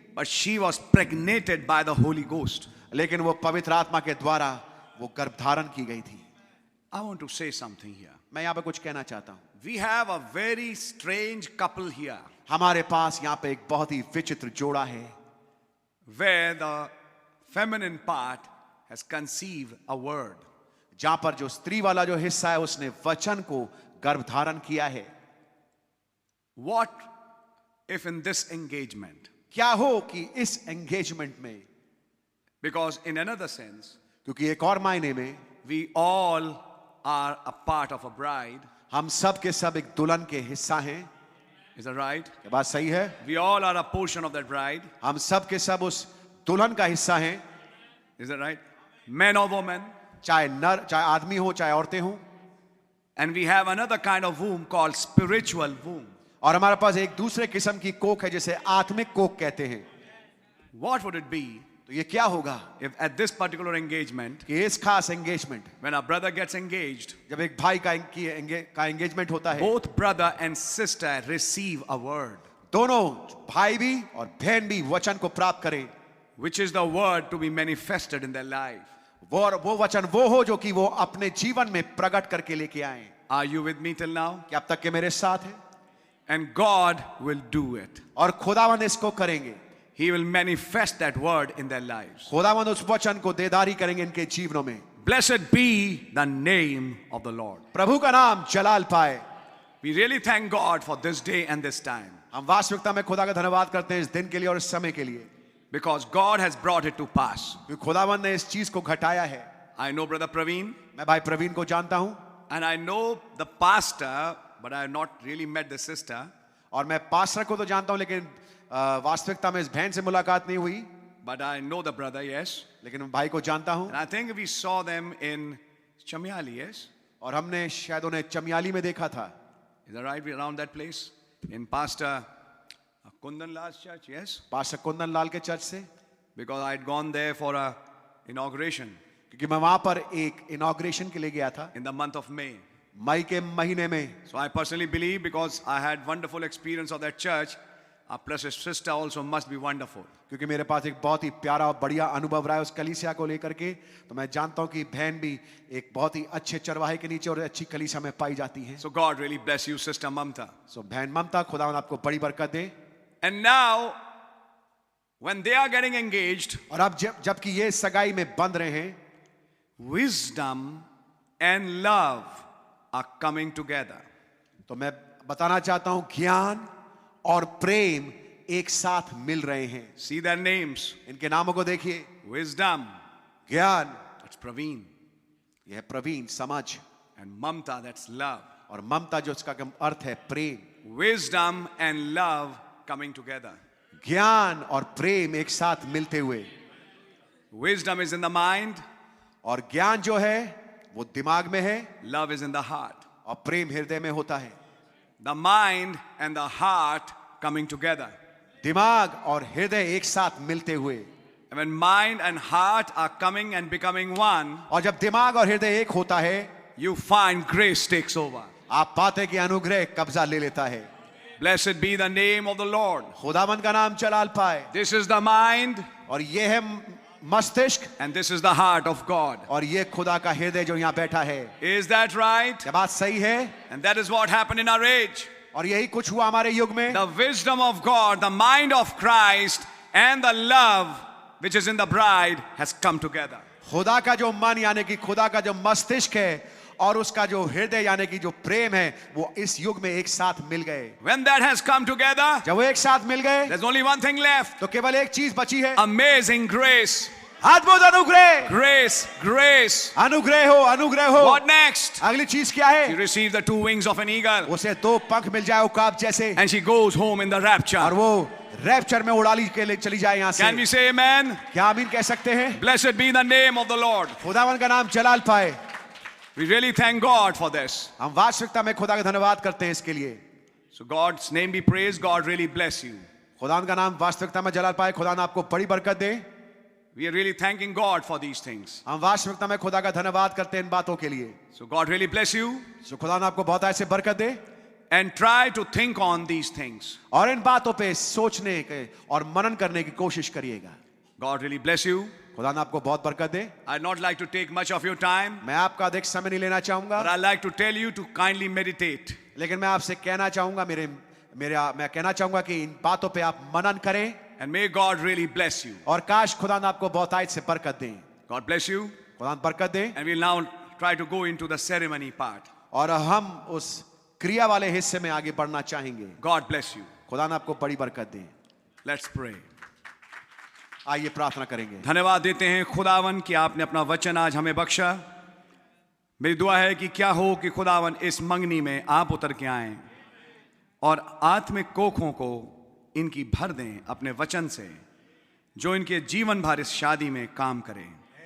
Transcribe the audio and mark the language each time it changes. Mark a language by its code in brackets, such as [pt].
[en] But she was pregnated by the Holy Ghost. [hi] लेकिन वो पवित्र आत्मा के द्वारा वो गर्भधारण की गई थी। [en] I want to say something here. [hi] मैं यहाँ पे कुछ कहना चाहता हूँ। [en] We have a very strange couple here, [hi] हमारे पास यहाँ पे एक बहुत ही विचित्र जोड़ा है, [en] where the feminine part has conceived a word. [hi] जहां पर जो स्त्री वाला जो हिस्सा है उसने वचन को गर्भधारण किया है। [en] What if in this engagement? [hi] क्या हो कि इस एंगेजमेंट में, [en] Because in another sense, [hi] क्योंकि एक और मायने में [en] we all are a part of a bride. [hi] हम सब के सब एक दुल्हन के हिस्सा हैं। [en] Is that right? [hi] क्या बात सही है? [en] We all are a portion of that bride. [hi] हम सब के सब उस दुल्हन का हिस्सा हैं, [en] Is that right? Men or women. [hi] चाहे नर, चाहे आदमी हो, चाहे औरतें हों। [en] And we have another kind of womb called spiritual womb. [hi] और हमारे पास एक दूसरे किस्म की कोख है जिसे आत्मिक कोख कहते हैं। [en] What would it be [hi] तो ये क्या होगा [en] if at this particular engagement, [hi] कि इस खास engagement, [en] when a brother gets engaged, [hi] जब एक भाई का एंगेजमेंट होता है, [en] both brother and sister receive a word, [hi] दोनों भाई भी और बहन भी वचन को प्राप्त करें, [en] which is the word to be manifested in their life. [hi] वो वचन वो हो जो कि वो अपने जीवन में प्रकट करके लेके आए। [en] Are you with me till now? [hi] क्या अब तक के मेरे साथ है? [en] And God will do it. [hi] और खुदावंद इसको करेंगे। [en] He will manifest that word in their lives. [hi] खुदावंद उस वचन को देदारी करेंगे इनके जीवनों में। [en] Blessed be the name of the Lord. [hi] प्रभु का नाम जलाल पाए। [en] We really thank God for this day and this time, [hi] हम वास्तविकता में खुदा का धन्यवाद करते हैं इस दिन के लिए और इस समय के लिए, [en] because God has brought it to pass. [hi] क्योंकि खुदावंद ने इस चीज को घटाया है। [en] I know Brother Praveen, [hi] मैं भाई प्रवीण को जानता हूं, [en] and I know the pastor, but I have not really met the sister. [hi] और मैं पास्टर को तो जानता हूं, लेकिन वास्तविकता में इस बहन से मुलाकात नहीं हुई, [en] But I know the brother, yes. [hi] लेकिन मैं भाई को जानता हूं। [en] And I think we saw them in Chamyali, yes. [hi] और हमने शायद उन्हें चमियाली में देखा था। [en] Is that right? Around that place? In Pastor Kundan Lal's church, yes. [hi] Pastor Kundan Lal के चर्च से, [en] Because I had gone there for a inauguration [hi] क्योंकि मैं वहां पर एक इनॉग्रेशन के लिए गया था [en] in the month of May. [hi] मई के महीने में। [en] So I personally believe, because I had wonderful experience of that church, our precious sister also must be wonderful. [hi] क्योंकि मेरे पास एक बहुत ही प्यारा और बढ़िया अनुभव रहा है उस कलीसिया को लेकर के, तो मैं जानता हूं कि बहन भी एक बहुत ही अच्छे चरवाहे के नीचे और अच्छी कलीसिया में पाई जाती है। [en] So God really bless you, Sister Mamta. [hi] सो बहन ममता, खुदावंद आपको बड़ी बरकत दे। [en] And now, when they are getting engaged, [hi] और अब जबकि ये सगाई में बंध रहे हैं, [en] wisdom and love are coming together. [hi] तो मैं बताना चाहता हूं ज्ञान और प्रेम एक साथ मिल रहे हैं। [en] See their names. [hi] इनके नामों को देखिए, [en] Wisdom, [hi] ज्ञान, [en] that's Praveen. [hi] यह है प्रवीण समझ, [en] And Mamta, that's love. [hi] और ममता जो उसका अर्थ है प्रेम। [en] Wisdom and love coming together. [hi] ज्ञान और प्रेम एक साथ मिलते हुए, [en] Wisdom is in the mind, [hi] और ज्ञान जो है वो दिमाग में है [en] love is in the heart. [hi] और प्रेम हृदय में होता है। [en] The mind and the heart coming together. [hi] दिमाग और हृदय एक साथ मिलते हुए, [en] when mind and heart are coming and becoming one, [hi] और जब दिमाग और हृदय एक होता है, [en] you find grace takes over. [hi] आप पाते कि अनुग्रह कब्जा ले लेता है। [en] Blessed be the name of the Lord. [hi] खुदावंद का नाम जलाल पाए। [en] This is the mind [hi] और ये है मस्तिष्क, [en] and this is the heart of God. [hi] और ये खुदा का हृदय जो यहाँ बैठा है। [en] Is that right? [hi] क्या बात सही है? [en] And that is what happened in our age. [hi] और यही कुछ हुआ हमारे युग में। [en] The wisdom of God, the mind of Christ, and the love which is in the bride has come together. [hi] खुदा का जो मन यानी कि खुदा का जो मस्तिष्क है और उसका जो हृदय यानी कि जो प्रेम है, वो इस युग में एक साथ मिल गए। [en] When that has come together, [hi] जब वो एक साथ मिल गए, [en] there's only one thing left. [hi] तो केवल एक चीज बची है। [en] Amazing grace. [hi] अद्भुत अनुग्रह। [en] Grace, grace. [hi] अनुग्रह हो, अनुग्रह हो। [en] What next? [hi] अगली चीज क्या [en] She [hi] है? [en] received the 2 wings of an eagle [hi] उसे 2 पंख मिल जाए उकाब जैसे, [en] and she goes home in the [hi] और [en] rapture. [hi] वो रैप्चर में उड़ाली के लिए चली जाए यहाँ [en] Can we [hi] से। [en] say amen? [hi] क्या आमीन कह सकते हैं? [en] Blessed be the name of the Lord. [hi] खुदावन का नाम जलाल पाए। [en] We really thank God for this. [hi] हम वास्तविकता में खुदा का धन्यवाद करते हैं इसके लिए। [en] So God's name be praised. God really bless you. [hi] खुदावन का नाम वास्तविकता में जलाल पाए। खुदा ने आपको बड़ी बरकत दे। [en] We are really thanking God for these things. [hi] हम वास्तविकता में खुदा का धन्यवाद करते हैं इन बातों के लिए। [en] So God really bless you. [hi] सो खुदा ने आपको बहुत ऐसे बरकत दे, [en] And try to think on these things. [hi] और इन बातों पे सोचने के और मनन करने की कोशिश करिएगा। [en] God really bless you. [hi] खुदा ने आपको बहुत बरकत दे। [en] I'd not like to take much of your time, [hi] मैं आपका अधिक समय नहीं लेना चाहूंगा, [en] but I'd like to tell you to kindly meditate. [hi] लेकिन मैं आपसे कहना चाहूंगा, मैं कहना चाहूंगा कि इन बातों पे आप मनन करें, [en] And may God really bless you. [hi] और काश खुदा ने आपको बहुत आयत से बरकत दें। [en] God bless you. [hi] खुदा ने बरकत दे। [en] And we'll now try to go into the ceremony part. [hi] और हम उस क्रिया वाले हिस्से में आगे बढ़ना चाहेंगे। [en] God bless you. [hi] खुदा ने आपको बड़ी बरकत दे। [en] Let's pray. [hi] आइए प्रार्थना करेंगे। धन्यवाद देते हैं खुदावन कि आपने अपना वचन आज हमें बख्शा। मेरी दुआ है कि क्या हो कि खुदावन इस मंगनी में आप उतर के आएं और आत्मिक कोखों को इनकी भर दें अपने वचन से, जो इनके जीवन भर इस शादी में काम करें।